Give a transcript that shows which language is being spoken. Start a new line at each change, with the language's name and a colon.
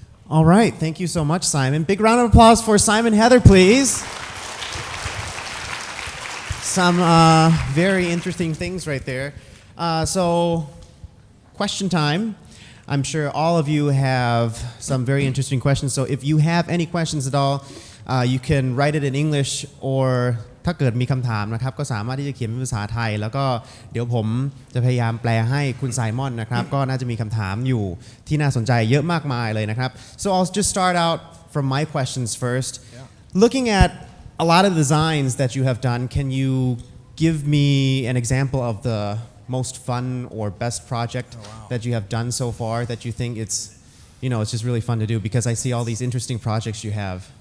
English: All right, thank you so much, Simon. Big round of applause for Simon Heather, please. Some very interesting things right there. So, question time. I'm sure all of you have some very interesting questions. So if you have any questions at all, you can write it in English or
Thai: ถ้าเกิดมีคำถามนะครับก็สามารถที่จะเขียนเป็นภาษาไทยแล้วก็เดี๋ยวผมจะพยายามแปลให้คุณไซมอนนะครับก็น่าจะมีคำถามอยู่ที่น่าสนใจเยอะมากมายเลยนะครับ
English: So I'll just start out from my questions first. Looking at a lot of designs that you have done, can you give me an example of the most fun or best project that you have done so far that you think it's just really fun to do, because I see all these interesting projects you have.